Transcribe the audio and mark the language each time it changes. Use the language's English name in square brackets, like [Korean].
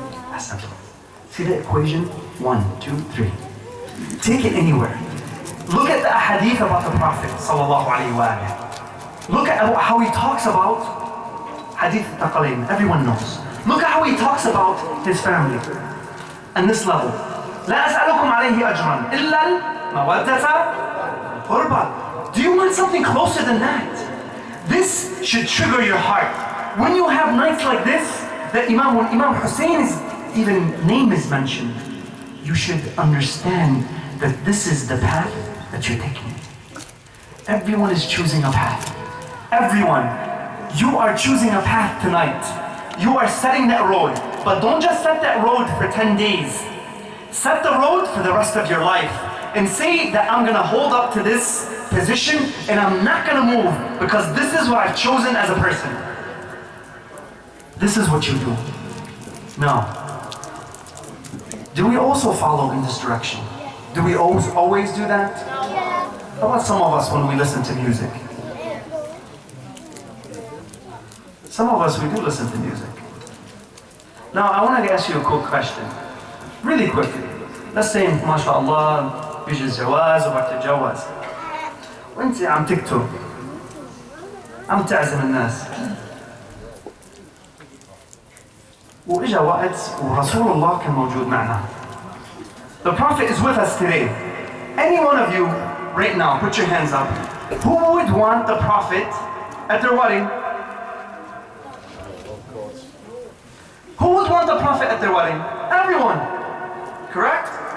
[English] That's simple. See the equation? 1, 2, 3. Take it anywhere. Look at the ahadith about the Prophet sallallahu alaihi wasallam. Look at how he talks about hadith taqalain. Everyone knows. Look at how he talks about his family. And this level. [Arabic] لا أسألكم عليه أجرا إلا المودة قربا. [English] Do you want something closer than that? This should trigger your heart. When you have nights like this, that when Imam Hussein's even name is mentioned, you should understand that this is the path that you're taking. Everyone is choosing a path. Everyone. You are choosing a path tonight. You are setting that road. But don't just set that road for 10 days. Set the road for the rest of your life. And say that I'm going to hold up to this position and I'm not going to move because this is what I've chosen as a person. This is what you do. Now, do we also follow in this direction? Do we always do that? How about some of us when we listen to music? Some of us, we do listen to music. Now, I want to ask you a quick question. Really quickly. Let's say, [Arabic] MashaAllah, بيجي الجواز وقت الجواز. وانت عم تكتب. عم تعزم الناس. وإجا وقت ورسول الله كان موجود معنا. [English] The Prophet is with us today. Any one of you right now, put your hands up. Who would want the Prophet at their wedding? Who would want the Prophet at their wedding? Everyone. Correct?